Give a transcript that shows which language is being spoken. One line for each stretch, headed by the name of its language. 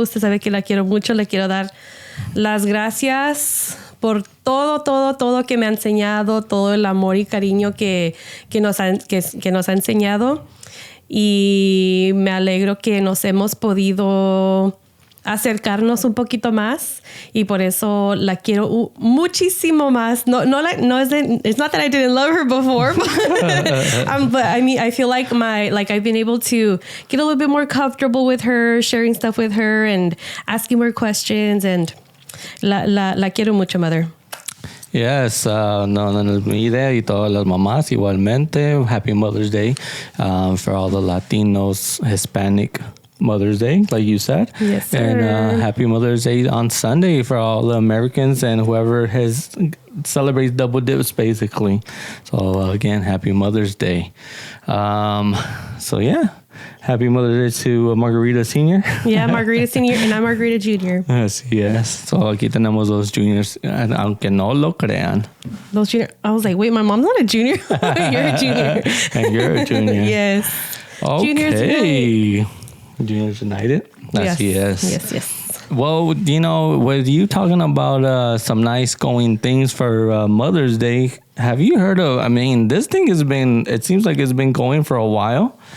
Spanish: Usted sabe que la quiero mucho. Le quiero dar las gracias por todo que me ha enseñado, todo el amor y cariño que nos ha enseñado. Y me alegro que nos hemos podido acercarnos un poquito más y por eso la quiero muchísimo más.
English: It's not that I didn't love her before, but I mean, I feel like I've been able to get a little bit more comfortable with her, sharing stuff with her and asking more questions, and
Spanish: la quiero mucho,
English: Mother.
Spanish: Yes, no es mi idea y todas las mamás igualmente.
English: Happy Mother's Day for all the Latinos, Hispanic Mother's Day, like you said. Yes, sir. And happy Mother's Day on Sunday for all the Americans and whoever celebrates double dips, basically. So again, happy Mother's Day. So yeah. Happy Mother's Day to Margarita Senior. Yeah, Margarita Senior and I'm Margarita Junior. Yes.
Spanish: So aquí tenemos los juniors, aunque no lo crean.
English: Those junior. I was like, wait, my mom's not a junior. You're a junior. And you're a junior. Yes. Okay. Juniors United. Yes. Well, with you talking about some nice going things for Mother's Day, have you heard of, this thing it seems like it's been going for a while.